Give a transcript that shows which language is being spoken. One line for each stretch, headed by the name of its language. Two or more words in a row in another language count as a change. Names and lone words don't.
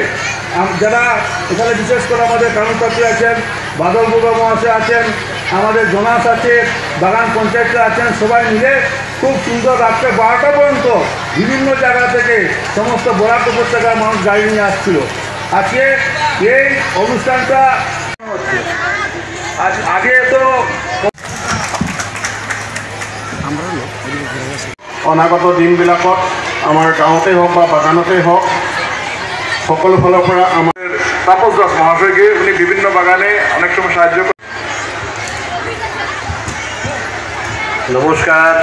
Bangla: যারা এখানে বিশেষ করে আমাদের কানুনপাত্রী আছেন, বাদল বুড়া মহাশয় আছেন, আমাদের জোনাস আছে, বাগান পঞ্চায়েতরা আছেন, সবাই মিলে খুব সুন্দর রাত্রে 12টা পর্যন্ত বিভিন্ন জায়গা থেকে সমস্ত বরাক উপত্যকার মানুষ গাড়ি নিয়ে আসছিল। আজকে এই অনুষ্ঠানটা হচ্ছে, আগে তো
Assamese: অনাগত দিনবিলাকত আমাৰ গাঁৱতে হওক বা বাগানতে হওক সকলো ফালৰ পৰা আমাৰ তাপস দাস মহাশয়কে
Bangla: উনি বিভিন্ন বাগানে অনেক সময় সাহায্য করে।
Assamese: নমস্কাৰ।